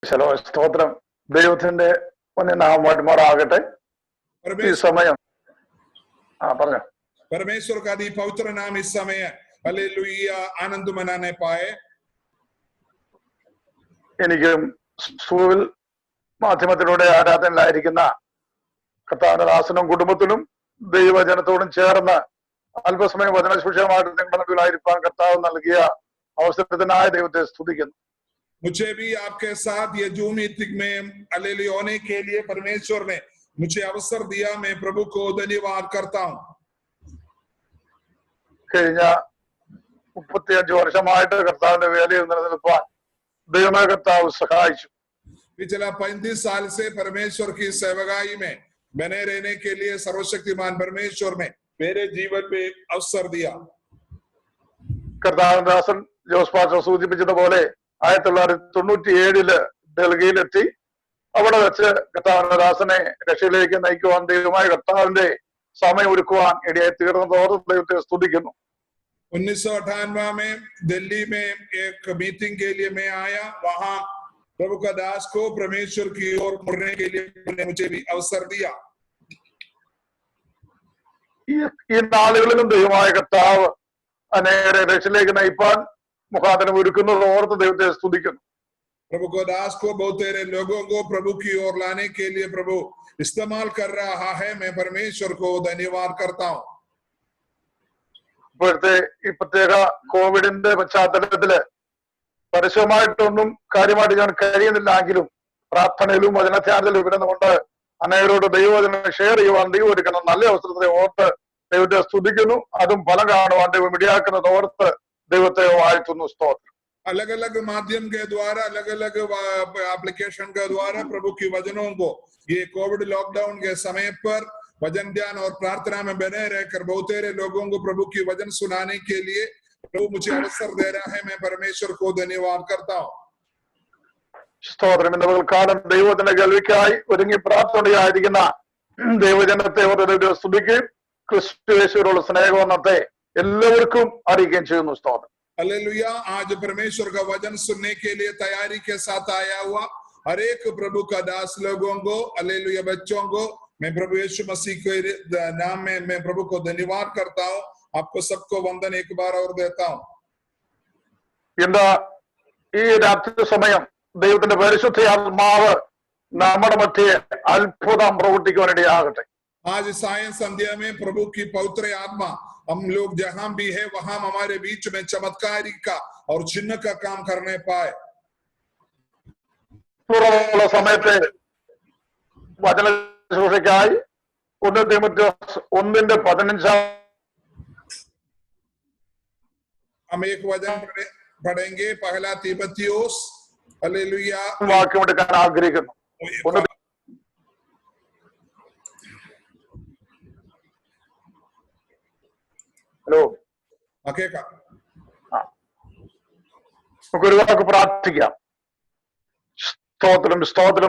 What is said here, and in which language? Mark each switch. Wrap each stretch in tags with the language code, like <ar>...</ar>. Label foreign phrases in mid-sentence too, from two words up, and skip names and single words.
<ml>ശലോ സ്തോത്രം ദൈവത്തിന്റെ നാം മടുമാറാകട്ടെ. ഈ സമയം പറഞ്ഞോ.</ml> <hi>परमेश्वर का दी पवित्र नाम इस समय हालेलुया आनंद मनाने पाए.</hi> <ml>എനിക്കും സ്കൂൾ മാധ്യമത്തിലൂടെ ആരാധനയിലായിരിക്കുന്ന കർത്താവിന്റെ ദാസനും കുടുംബത്തിനും ദൈവജനത്തോടും ചേർന്ന് അല്പസമയം വചനശുശ്രൂഷമായിട്ട് നിങ്ങളുടെ നടുവിലായിരിക്കാൻ കർത്താവ് നൽകിയ അവസരത്തിനായ ദൈവത്തെ സ്തുതിക്കുന്നു.</ml> <hi>मुझे भी आपके साथ ये</hi> <en>zoom meeting</en> <hi>में हालेलुया होने के लिए परमेश्वर ने मुझे अवसर दिया. मैं प्रभु को धन्यवाद करता हूँ.</hi> <ml>കഴിഞ്ഞ 35 വർഷമായിട്ട് കർത്താവിന്റെ വേലയിൽ നിലനിൽപ്പാൻ ദൈവമേ കർത്താവ് സഹായിച്ചു.</ml> <hi>पिछला 35 साल से परमेश्वर की सेवकाई में बने रहने के लिए सर्वशक्तिमान परमेश्वर ने मेरे जीवन में अवसर दिया.</hi> <ml>കർത്താവിന്റെ ദാസൻ ജോസ് പാസ്റ്റർ സൂചിപ്പിച്ചതുപോലെ 1997 ഡൽഹിയിലെത്തി. അവിടെ വെച്ച് കർത്താവിന്റെ ദാസനെ രക്ഷയിലേക്ക് നയിക്കുവാൻ ദൈവമായ കർത്താവിന്റെ സമയം ഒരുക്കുവാൻ ഇടയായി തീർന്നതോടെ ദൈവത്തെ സ്തുതിക്കുന്നു.</ml> <hi>1998 में दिल्ली में एक मीटिंग के लिए मैं आया. वहां प्रभु का दास को परमेश्वर की ओर मुड़ने के लिए मुझे भी अवसर दिया.</hi> <ml>ഈ നാളുകളിലും ദൈവമായ കർത്താവ് അനേകരെ രക്ഷയിലേക്ക് നയിപ്പാൻ മുഖാന്തരം ഒരുക്കുന്നത് ഓർത്ത് ദൈവത്തെ സ്തുതിക്കുന്നു.</ml> <hi>प्रभु को दास को बहुत सारे लोगों को प्रभु की ओर लाने के लिए प्रभु इस्तेमाल कर रहा है. मैं परमेश्वर को धन्यवाद करता हूँ.</hi> <ml>ഇപ്പോഴത്തെ ഈ പ്രത്യേക കോവിഡിന്റെ പശ്ചാത്തലത്തില് പരസ്യമായിട്ടൊന്നും കാര്യമായിട്ട് ഞാൻ കഴിയുന്നില്ലെങ്കിലും പ്രാർത്ഥനയിലും വചനധ്യാനത്തിലും ഇരുന്നുകൊണ്ട് അനേകരോട് ദൈവവചനം ഷെയർ ചെയ്യുവാൻ ദൈവം ഒരുക്കുന്ന നല്ല അവസരത്തെ ഓർത്ത് ദൈവത്തെ സ്തുതിക്കുന്നു. അതും ഫലം കാണുവാൻ ദൈവം ഇടയാക്കുന്നത് ഓർത്ത് ദൈവത്തെ വാഴ്ത്തുന്നു. സ്തോത്രം.</ml> <hi>अलग अलग माध्यम के द्वारा अलग अलग एप्लीकेशन के द्वारा प्रभु की वचनों को ये</hi> <en>Covid lockdown</en> <hi>के समय पर वचन ध्यान और प्रार्थना में बने रहकर बहुत सारे लोगों को प्रभु की वचन सुनाने के लिए प्रभु मुझे अवसर दे रहा है. मैं परमेश्वर को धन्यवाद करता हूँ.</hi> <ml>സ്തോത്രം. ഇന്ന് പകൽക്കാലം ദൈവവചന കേൾവിക്കായി ഒരുങ്ങി പ്രാർത്ഥനയായിരിക്കുന്ന ദൈവജനത്തെ ഓരോ സ്തുതിക്കുകയും ക്രിസ്തു യേശുവിനുള്ള സ്നേഹവന്നത്തെ എല്ലാവർക്കും അറിയിക്കുകയും ചെയ്യുന്നു. സ്തോത്രം.</ml> <hi>हालेलुया. आज परमेश्वर का वचन सुनने के लिए तैयारी के साथ आया हुआ हर एक प्रभु का दास लोगों को हालेलुया बच्चों को मैं प्रभु यीशु मसीह के नाम में मैं प्रभु को धन्यवाद करता हूँ. आपको सबको वंदन एक बार और देता हूँ.</hi> <ml>ഇന്ന് ഈ രാത്രി സമയം ദൈവത്തിന്റെ പരിശുദ്ധ ആത്മാവ് നമ്മുടെ മധ്യേ അത്ഭുതം പ്രവർത്തിക്കുവാനിടയാകട്ടെ.</ml> <hi>आज सायं संध्या में प्रभु की पवित्र आत्मा हम लोग जहां भी है वहां हमारे बीच में चमत्कारी का और चिन्ह का काम करने पाए.</hi> <ml>തുറന്നുള്ള സമയത്തെ വചന ശുശ്രൂഷയ്ക്കായി 1 തീമോഥെയോസ് 1:15</ml> <hi>हम एक वचन पढ़ेंगे. पहला तीमुथियुस हालेलुया</hi> <ml>വാക്യം എടുക്കാൻ ആഗ്രഹിക്കുന്നു. ഹലോ, നമുക്കൊരു വാക്ക് പ്രാർത്ഥിക്കാം. സ്തോത്രം സ്തോത്രം.</ml>